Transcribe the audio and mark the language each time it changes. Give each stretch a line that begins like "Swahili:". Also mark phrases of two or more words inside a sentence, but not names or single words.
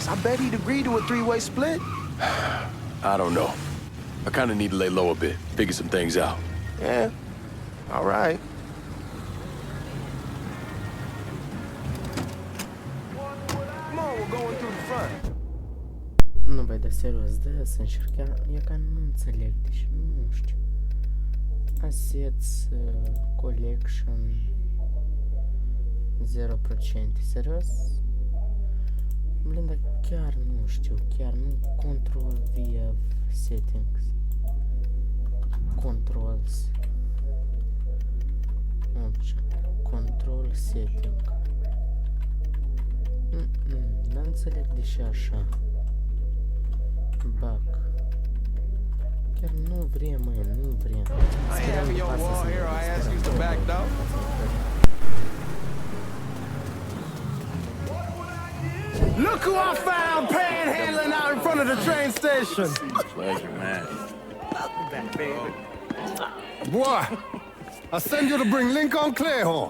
English: I bet he'd agree to a 3-way split. I don't know. I kind of need to lay low a bit, figure some things out. Yeah, all right. Come on, we're going through the front.
Romanian: Nu, băi, dar serios, da, să încerc, e ca nu înțeleg, deci nu știu.
English: Assets, collection, 0%, serios?
Romanian: Blin, dar chiar nu știu, chiar nu
English: control via settings. Controls. Option. Control setting.
Romanian: Dar înțeleg de ce așa.
English: Back.
Romanian: Chiar nu vrem, măi, nu vrem.
English: I ain't having your wall here, I ask you to back down. Look who I found panhandling out in front of the train station. Pleasure, man. Back, baby. Boy, I send you to bring Lincoln Clay home.